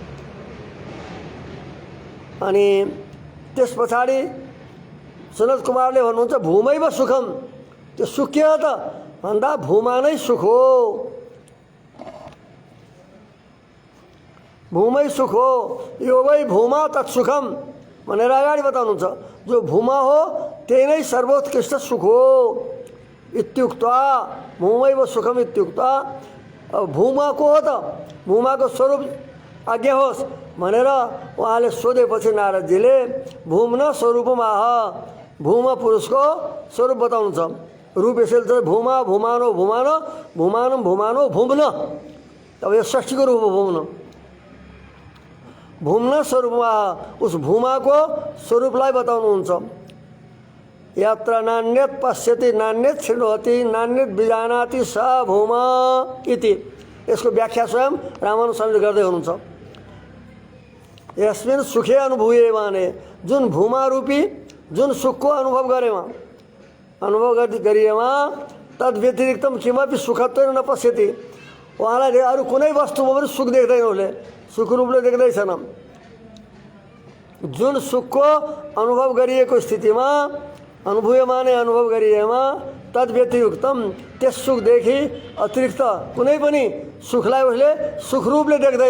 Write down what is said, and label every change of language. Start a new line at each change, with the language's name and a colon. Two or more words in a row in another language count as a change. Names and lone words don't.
Nepali: अनि त्यस पछाडि सनत कुमारले भन्नुहुन्छ
Sanskrit: भूमैव सुखम,
Nepali: त्यो सुख के हो त भन्दा भूमा नै सुख हो, भूमै सुख हो,
Sanskrit: यो वै भूमा तत्सुखम
Nepali: भनेर अगाडि बताउनुहुन्छ। जो भूमा हो त्यही नै सर्वोत्कृष्ट सुख हो
Sanskrit: इत्युक्त्वा भूमैव सुखम इत्युक्त्वा।
Nepali: अब भूमा को हो त, भूमाको स्वरूप आज्ञा होस् भनेर उहाँले सोधेपछि नारदजीले
Sanskrit: भूम्न स्वरूपमाह,
Nepali: भूमा पुरुषको स्वरूप बताउनुहुन्छ। रूप यसैले चाहिँ भूमा
Sanskrit: भूमानो भूमानो भूमानम भूमानो भूम्न,
Nepali: अब यो षष्ठीको रूप हो भूम्न। भूम्न स्वरूपमा उस भूमाको स्वरूपलाई बताउनुहुन्छ।
Sanskrit: यत्र नान्यत पश्यति नान्यत शृणोति नान्यत बिजानाति स भूमा इति।
Nepali: यसको व्याख्या स्वयं रामानुजले गर्दै हुनुहुन्छ।
Sanskrit: यस्मिन् सुखे अनुभूये माने,
Nepali: जुन भूमा रूपी जुन सुखको अनुभव गरेमा, अनुभव गरिएमा
Sanskrit: तद व्यतिरिक्तम किमपि सुखत्व न पश्यति।
Nepali: उहाँलाई अरू कुनै वस्तुमा पनि सुख देख्दैन, उसले सुख रूपले देख्दैछन्। जुन सुखको अनुभव गरिएको स्थितिमा, अनुभूयमाने अनुभव गरिएमा
Sanskrit: तद व्यतिरिक्तम,
Nepali: त्यस सुखदेखि अतिरिक्त कुनै पनि सुखलाई उसले सुख रूपले देख्दैन।